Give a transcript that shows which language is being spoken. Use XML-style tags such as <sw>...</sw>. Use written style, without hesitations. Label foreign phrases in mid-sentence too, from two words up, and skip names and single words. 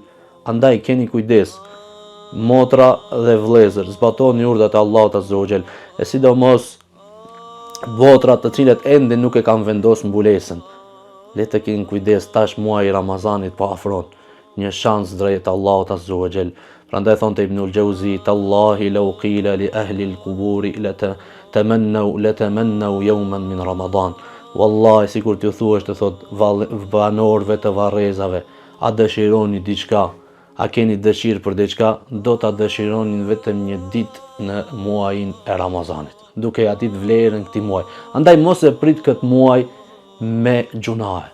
<sq>Andaj keni kujdes, motra dhe vëllezër, zbatoni urdhat e Allahut</sq> <ar>عز وجل,</ar> <sq>e sidomos votrat të cilët ende nuk e kanë vendosur mbulesën. Le të keni kujdes, tash muaji i Ramazanit po afron, një shans drejt Allahut</sq> <ar>عز وجل.</ar> <sq>Prandaj thonte Ibnul Jauzi,</sq> <ar>تالله لو قيل لأهل القبور لتمنوا يوما من رمضان. Wallahi,</ar> <sq>sikur t'ju thuash, të thot banorëve të varrezave, a dëshironi diçka? A keni dëshirë për diçka? Do ta dëshironin vetëm një ditë në muajin e Ramazanit, duke ja ditë vlerën këtij muaji. Andaj mos e prit këtë muaj me gjunahe.</sq>